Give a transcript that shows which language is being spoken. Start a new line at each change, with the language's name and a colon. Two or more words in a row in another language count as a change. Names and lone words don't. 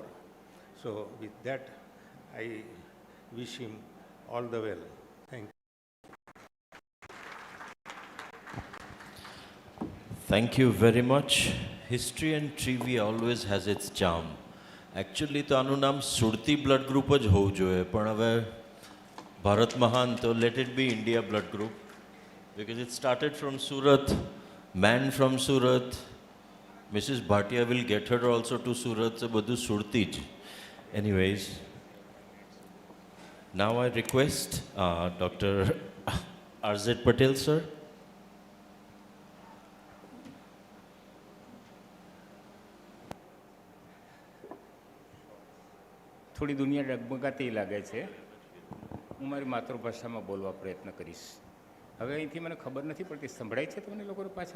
English: So with that, I wish him all the well. Thank you. Thank you very much. History and trivia always has its charm. Actually,
Gujarati: તો આનું નામ સુરતી
English: blood group
Gujarati: જ હોવું જોઈએ, પણ હવે ભારત મહાન, તો
English: let it be India blood group, because it started from Surat Man from Surat. Mrs. Bhatia will get her also to Surat.
Gujarati: So બધું સુરતી જ.
English: Anyways, now I request Dr. R.Z. Patel, sir.
Gujarati: થોડી દુનિયા ડગમગાતી લાગે છે. હું મારી માતૃભાષામાં બોલવા પ્રયત્ન કરીશ. હવે અહીંથી મને ખબર નથી પડતી, સંભળાય છે તમને લોકોને પાછળ?